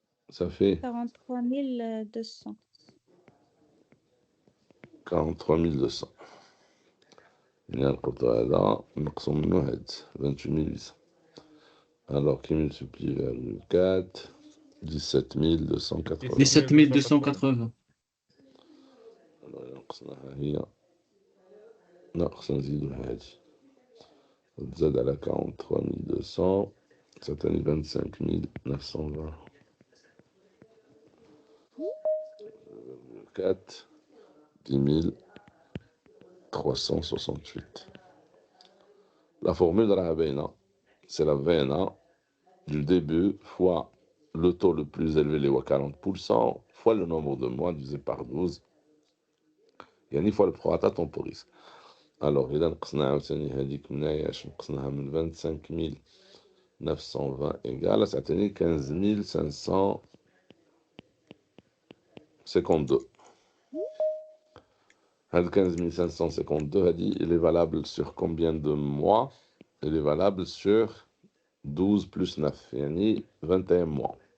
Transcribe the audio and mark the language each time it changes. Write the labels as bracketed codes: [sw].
[ar] صافي 43 200. 43 200 يعني نربطو هذا نقصو منو هاد 28 800. [fr] alors qui multiplie vers 4 17 280. 17 280. [ar] نقصناها هي ناقص نزيدوها هادي تزاد على 43 200 تعطيني 25 920. 4 10 368. [fr] La formule [ar] راها باينة, [fr] c'est la VNA du début fois le taux le plus élevé, les 40%, fois le nombre de mois divisé par 12, [ar] يعني [fr] fois le prorata temporis. Alors, [ar] إذا نقصنا عاوتاني هذيك مناياش نقصناها من 25 920 إيكال تعطيني 15 552. هاد 15 552 هادي [fr] il est valable sur combien de mois? Il est valable sur 12 plus 9 [ar] يعني [fr] 21 mois.